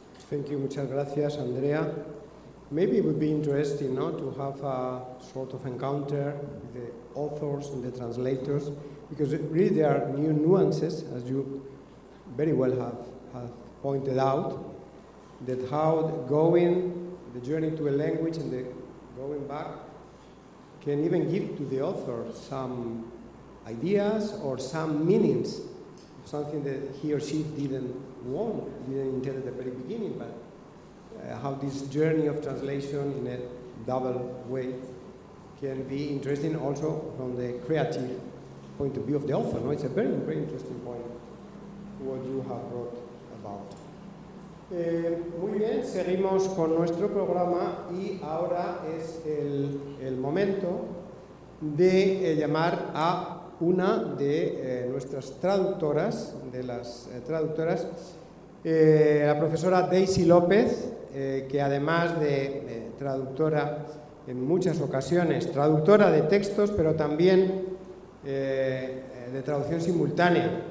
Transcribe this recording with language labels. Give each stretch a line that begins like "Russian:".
English: Thank you,
Spanish: muchas gracias,
English: Andrea. Maybe it would be interesting, no, to have a sort of encounter with the authors and the translators, because really there are new nuances, as you very well have pointed out, that how the journey to a language and the going back can even give to the author some ideas or some meanings, something that he or she didn't intend at the very beginning, but how this journey of translation in a double way can be interesting also from the creative point of view of the author. No? It's a very, very interesting point what you have brought about.
Spanish: Muy bien, seguimos con nuestro programa y ahora es el momento de llamar a una de nuestras traductoras, la profesora Daisy López, que además de traductora en muchas ocasiones, traductora de textos, pero también de traducción simultánea.